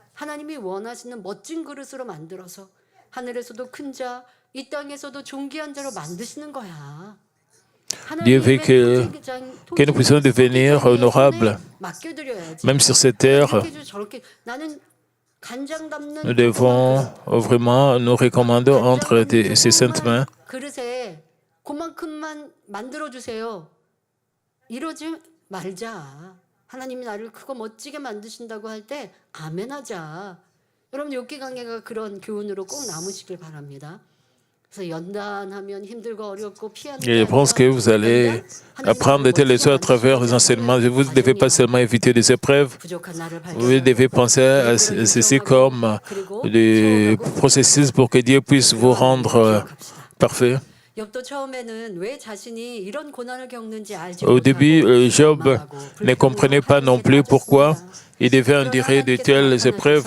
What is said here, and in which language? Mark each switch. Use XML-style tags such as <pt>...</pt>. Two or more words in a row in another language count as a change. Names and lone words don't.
<fr>Dieu veut que nous puissions devenir honorables, même sur cette terre. Nous devons vraiment nous recommander entre ces saintes mains.</fr> <ko>하나님이 나를 크고 멋지게 만드신다고 할 때 아멘하자. 여러분 욥기 강해가 그런 교훈으로 꼭 남으시길 바랍니다. 그래서 연단하면 힘들고 어렵고 피하는</ko> <fr>Et je pense que vous allez apprendre de telles leçons à travers les enseignements. Vous ne devez pas seulement éviter des épreuves, vous devez penser à ceci comme des processus pour que Dieu puisse vous rendre parfait. Au début, Job ne comprenait pas non plus pourquoi il devait endurer de telles épreuves.</fr>